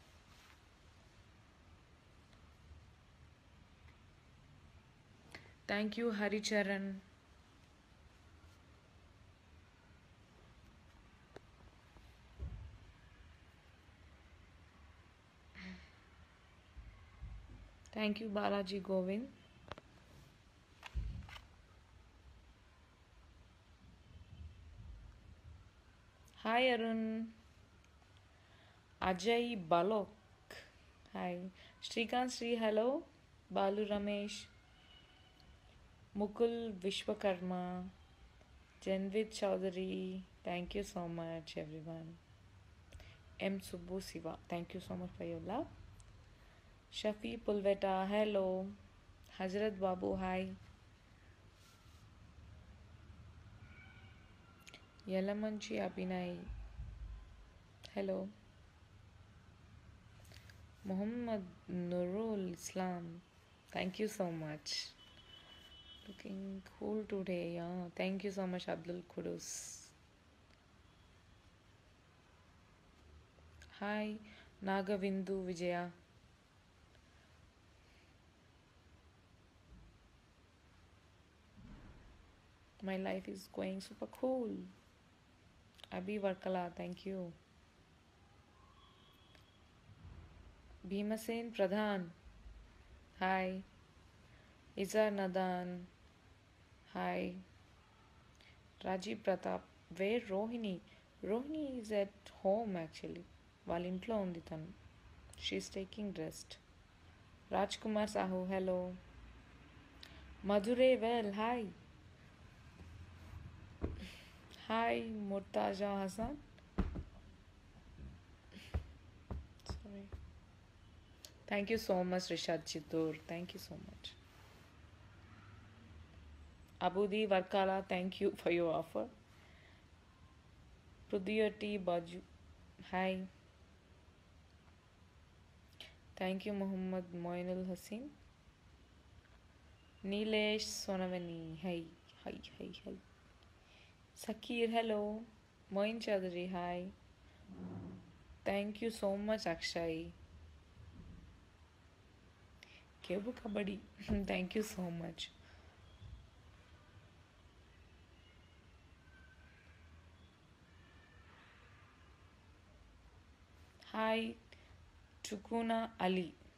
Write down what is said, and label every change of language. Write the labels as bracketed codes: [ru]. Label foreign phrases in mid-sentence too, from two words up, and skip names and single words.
[en] Thank you, Haricharan. Thank you, Balaji Govind. Hi, Arun. Ajay Balok. Hi. Shrikant Sri, hello. Balu Ramesh. Mukul Vishwakarma. Janvid Chaudhary. Thank you so much, everyone. M. Subbu Siva. Thank you so much for your love. Shafi Pulveta. Hello. Hazrat Babu. Hi. Yelamanchi Abhinay. Hello. Muhammad Nurul Islam. Thank you so much. Looking cool today. Yeah. Thank you so much, Abdul Kudus. Hi, Nagavindu Vijaya. My life is going super cool. Abhi Varkala, thank you. Bhimasen Pradhan. Hi. Izar Nadan. Hi. Rajiv Pratap. Where Rohini? Rohini is at home actually. [te] వాళ్ళ ఇంట్లో ఉంది తను. [en] She's taking rest. Rajkumar Sahu, hello. Madhure, well, hi. Hi, Murtaza Hassan. Sorry. Thank you so much, Rishad Chittur. Thank you so much. Abudi Varkala, thank you for your offer. Prudiyati Baju, hi. Thank you, Muhammad Moinul Hassin. Nilesh Sonavani, hi, hi, hi, hi. Sakir, hello. Moin Chaudhary, hi. Thank you so much, Akshay. Kebu Kabadi, thank you so much. Hi, Tukuna Ali.